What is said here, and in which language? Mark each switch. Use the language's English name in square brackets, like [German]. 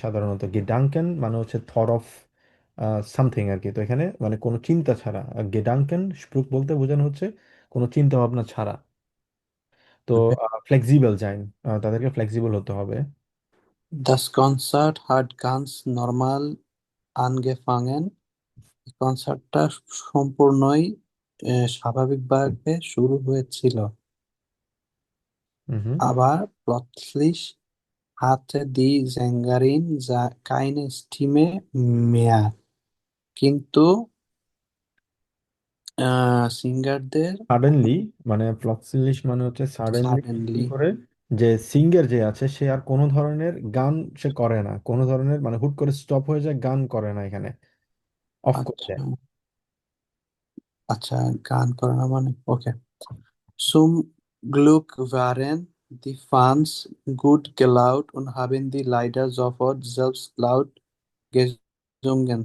[Bangla] সাধারণত গেডাঙ্কেন মানে হচ্ছে থর অফ সামথিং আর কি। তো এখানে মানে কোনো চিন্তা ছাড়া, গেডাঙ্কেন স্প্রুক বলতে বোঝানো হচ্ছে কোনো চিন্তা ভাবনা ছাড়া। তো Okay. ফ্লেক্সিবল যাইন, তাদেরকে ফ্লেক্সিবল হতে হবে। [German] Das Konzert hat ganz normal angefangen. [Bangla] এই কনসার্টটা সম্পূর্ণই স্বাভাবিকভাবে শুরু হয়েছিল। হুম। [German] Aber plötzlich hatte die Sängerin keine Stimme mehr. [Bangla] কিন্তু সিঙ্গারদের সাডেনলি, মানে ফ্লক্সিলিশ মানে হচ্ছে সাডেনলি কি সাডেনলি করে, যে সিঙ্গার যে আছে সে আর কোনো ধরনের গান সে করে না, কোনো ধরনের মানে হুট করে স্টপ হয়ে যায়, গান করে না এখানে, অফ করে আচ্ছা দেয়। আচ্ছা গান করে না মানে ওকে [German] Zum Glück waren die Fans gut gelaunt und haben die Lieder sofort selbst laut gesungen.